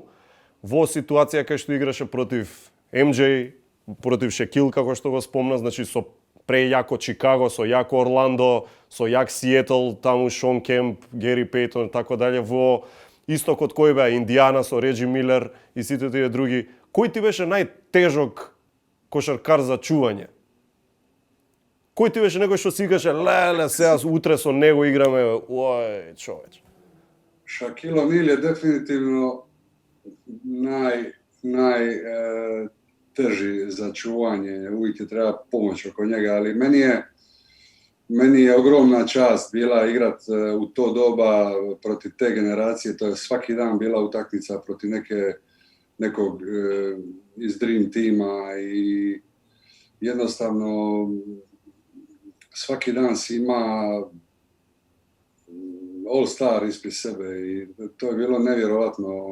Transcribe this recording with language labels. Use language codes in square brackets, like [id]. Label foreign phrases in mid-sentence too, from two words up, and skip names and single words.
[mk] Во ситуација кај што играше против MJ, против Шекил, како што го спомна, значи со прејако Чикаго, со јако Орландо, со јак Сиетл, таму Шон Кемп, Гери Пейтон, така дале, во истокот кој беа Индијана со Реджи Милер и сите тие други. Кој ти беше најтежок кошаркар за чување? Кој ти беше некој што си каже, леле, сега утре со него играме, ој, човеч. [hr] Шакил Онил [mk] е дефинитивно [hr] teži za čuvanje, uvijek je treba pomoć oko njega, ali meni je ogromna čast bila igrat u to doba protiv te generacije, to je svaki dan bila utakmica protiv nekog iz Dream tima i jednostavno svaki dan si ima [en] all star [hr] ispred sebe i to je bilo nevjerovatno.